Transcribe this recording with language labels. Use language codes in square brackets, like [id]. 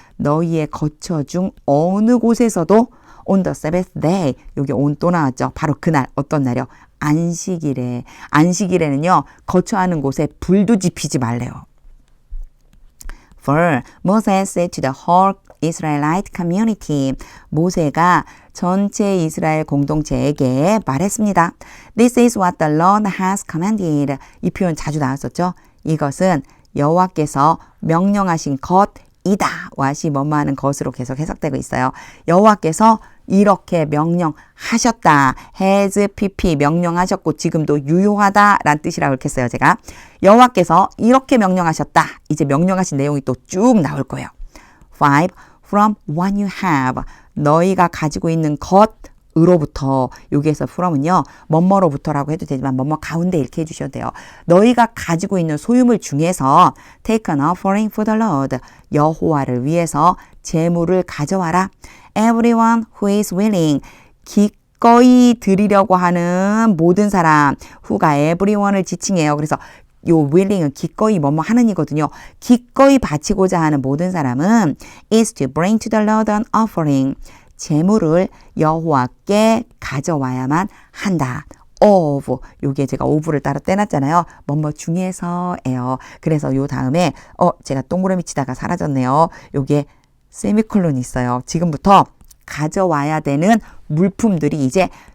[ko] 너희의 거처 중 어느 곳에서도 [en] on the Sabbath day. [ko] 여기 on 또 나왔죠. 바로 그날 어떤 날이요? 안식일에. 안식일에는요. 거처하는 곳에 불도 지피지 말래요. [en] For Moses said to the whole Israelite community. [ko] 모세가 전체 이스라엘 공동체에게 말했습니다. [en] This is what the Lord has commanded. [ko] 이 표현 자주 나왔었죠. 이것은 여호와께서 명령하신 것이다. what이 뭐뭐 하는 것으로 계속 해석되고 있어요. 여호와께서 이렇게 명령하셨다. has pp 명령하셨고 지금도 유효하다 라는 뜻이라고 이렇게 했어요. 제가 여호와께서 이렇게 명령하셨다. 이제 명령하신 내용이 또 쭉 나올 거예요. [en] 5. From what you have. [ko] 너희가 가지고 있는 것으로부터. 여기에서 from은요. 뭐뭐로부터라고 해도 되지만 뭐뭐 가운데 이렇게 해주셔도 돼요. 너희가 가지고 있는 소유물 중에서 [en] take an offering for the Lord. [ko] 여호와를 위해서 제물을 가져와라. Everyone who is willing. 기꺼이 드리려고 하는 모든 사람. who가 everyone을 지칭해요. 그래서 요 willing은 기꺼이 뭐뭐 하는이거든요. 기꺼이 바치고자 하는 모든 사람은 [en] is to bring to the Lord an offering. [ko] 제물을 여호와께 가져와야만 한다. [en] of. [ko] 요게 제가 of를 따로 떼놨잖아요. 뭐뭐 중에서예요. 그래서 요 다음에 제가 동그라미 치다가 사라졌네요. 요게 세미콜론이 있어요. 지금부터 가져와야 되는 물품들이 이제